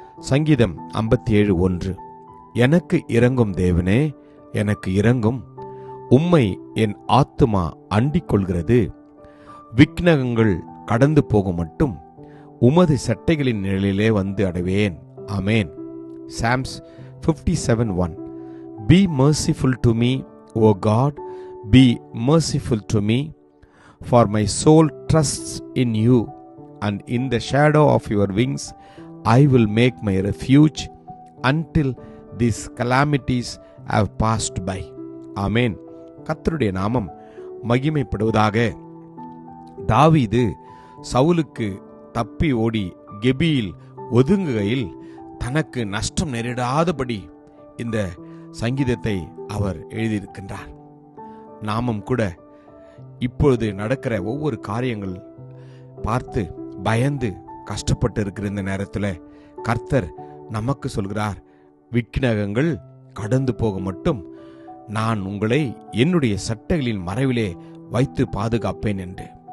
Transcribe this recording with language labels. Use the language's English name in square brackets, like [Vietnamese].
[Tamil] சங்கீதம் 57:1. எனக்கு இரங்கும் தேவனே, எனக்கு இரங்கும், உம்மை என் ஆத்துமா அண்டிக் கொள்கிறது. விக்னகங்கள் கடந்து போகும் மட்டும் உமது சட்டைகளின் நிழலிலே வந்து அடைவேன். [English] Amen. Psalms 57:1. Be merciful to me, O God, be merciful to me, for my soul trusts in you, and in the shadow of your wings I will make my refuge until these calamities have passed by. [Tamil] Amen. கர்த்தருடைய நாமம் மகிமைப்படுவதாக. தாவீது சவுலுக்கு தப்பி ஓடி கெபியில் ஒதுங்குகையில் தனக்கு நஷ்டம் நேரிடாதபடி இந்த சங்கீதத்தை அவர் எழுதியிருக்கின்றார். நாமும் கூட இப்பொழுது நடக்கிற ஒவ்வொரு காரியங்கள் பார்த்து பயந்து கஷ்டப்பட்டு இருக்கிற இந்த நேரத்தில் கர்த்தர் நமக்கு சொல்கிறார், விக்னகங்கள் கடந்து போக மட்டும் நான் உங்களை என்னுடைய சட்டைகளின் மறைவிலே வைத்து பாதுகாப்பேன் என்று.